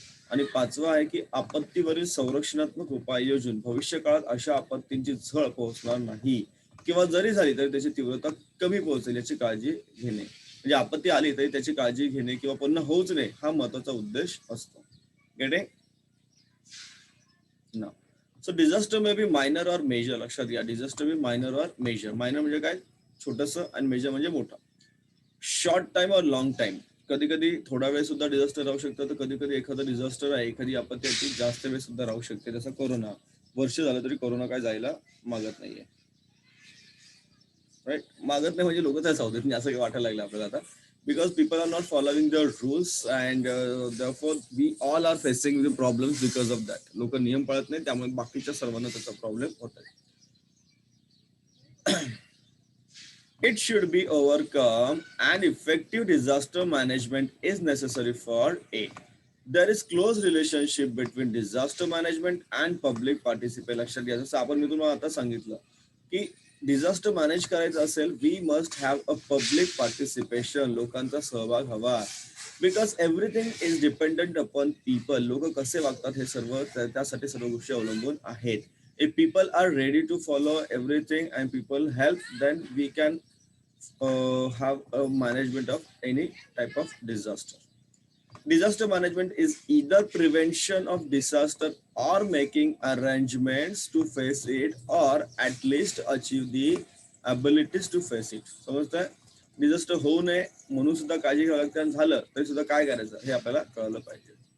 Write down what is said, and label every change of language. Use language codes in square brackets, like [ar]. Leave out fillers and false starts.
[mr] आणि पाचवा आहे की आपत्तीवरील संरक्षणात्मक उपाय योजून भविष्य काळात अशा आपत्तींची झळ पोहोचणार नाही, किंवा जरी झाली तरी त्याची तीव्रता कमी पोहोचेल याची काळजी घेणे. म्हणजे आपत्ती आली तरी त्याची काळजी घेणे किंवा पुन्हा होऊच नये, हा महत्वाचा उद्देश असतो. [en] Getting? ना. So disaster may be minor or major. [mr] लक्षात घ्या, [en] Disaster be minor or major. [mr] मायनर म्हणजे काय, छोटस, आणि मेजर म्हणजे मोठा. [en] Short time or long time. [mr] कधी कधी थोडा वेळ सुद्धा डिझास्टर राहू शकतं, तर कधी कधी एखादं डिझास्टर आहे, एखादी आपत्ती जास्त वेळ सुद्धा राहू शकते. जसं कोरोना, वर्ष झालं तरी कोरोना काय जायला मागत नाहीये. राईट, मागत नाही म्हणजे लोक त्या सावधत नाही, असं वाटायला लागलं आपल्याला आता. [en] Because people are not following the rules and therefore we all are facing the problems because of that. [mr] लोक नियम पाळत नाही, त्यामुळे बाकीच्या सर्वांना त्याचा प्रॉब्लेम होत आहे. [en] It should be overcome, and effective disaster management is necessary for it. There is close relationship between disaster management and public participation. [mr] लक्षात घ्या, जसं आपण मी तुम्हाला आता सांगितलं की [en] disaster manage [mr] करायचं असेल, [en] We must have a public participation. [mr] लोकांचा सहभाग हवा. [en] Because everything is dependent upon people. [mr] लोक कसे वागतात हे सर्व त्यासाठी सर्व गोष्टी अवलंबून आहेत. [en] If people are ready to follow everything and people help, then we can have a management of any type of disaster. Disaster management is either prevention of disaster or making arrangements to face it, or at least achieve the abilities to face it. [mr] समजतंय? Disaster होऊ नये म्हणून सुद्धा काळजी घ्यावी लागते, आणि झालं तरी सुद्धा काय करायचं हे आपल्याला कळलं पाहिजे.